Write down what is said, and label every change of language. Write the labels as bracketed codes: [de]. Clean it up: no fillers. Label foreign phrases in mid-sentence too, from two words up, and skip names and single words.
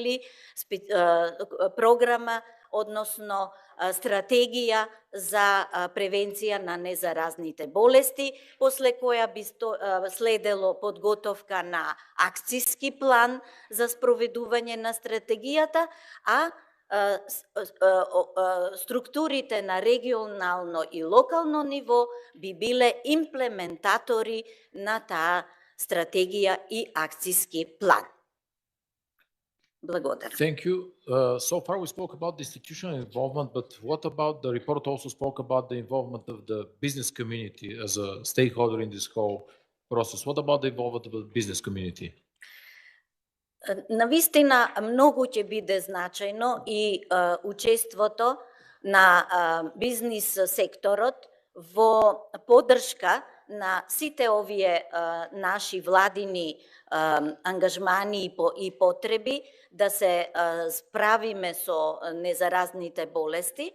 [mk] програма, односно стратегија за превенција на незаразните болести, после која би следело подготовка на акцијски план за спроведување на стратегијата, а структурите на регионално и локално ниво би биле имплементатори на таа стратегија и акцијски план. Благодарам. [en] Thank you. So far we spoke about the institutional involvement, but what about the report also spoke about the involvement of the business community as a stakeholder in this whole process? What about the involvement of the business community? [mk] Навистина многу ќе биде значајно и учеството на бизнис секторот во поддршка на сите овие наши владини ангажмани и потреби да се справиме со незаразните болести.